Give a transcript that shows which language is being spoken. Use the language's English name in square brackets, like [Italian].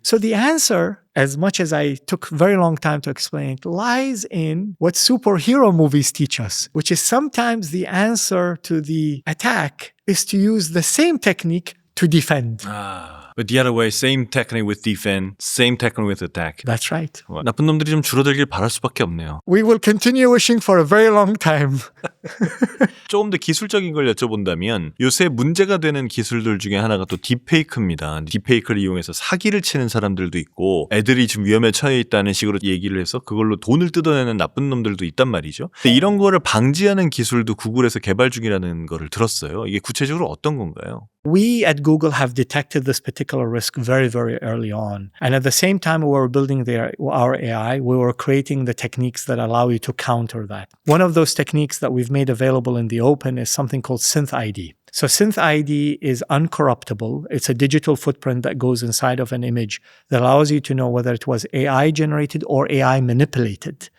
[English] So the answer, as much as I took a very long time to explain it, lies in what superhero movies teach us, which is sometimes the answer to the attack is to use the same technique to defend. But the other way, same technique with defense, same technique with attack. That's right. [Korean] 나쁜 놈들이 좀 줄어들길 바랄 수밖에 없네요. [English] We will continue wishing for a very long time. [Korean] 조금 더 기술적인 걸 여쭤본다면 요새 문제가 되는 기술들 중에 하나가 또 딥페이크입니다. 딥페이크를 이용해서 사기를 치는 사람들도 있고 애들이 지금 위험에 처해 있다는 식으로 얘기를 해서 그걸로 돈을 뜯어내는 나쁜 놈들도 있단 말이죠. 근데 이런 거를 방지하는 기술도 구글에서 개발 중이라는 거를 들었어요. 이게 구체적으로 어떤 건가요? [English] We at Google have detected this particular risk very, very early on. And at the same time we were building our AI, we were creating the techniques that allow you to counter that. One of those techniques that we've made available in the open is something called Synth ID. So Synth ID is uncorruptible. It's a digital footprint that goes inside of an image that allows you to know whether it was AI generated or AI manipulated.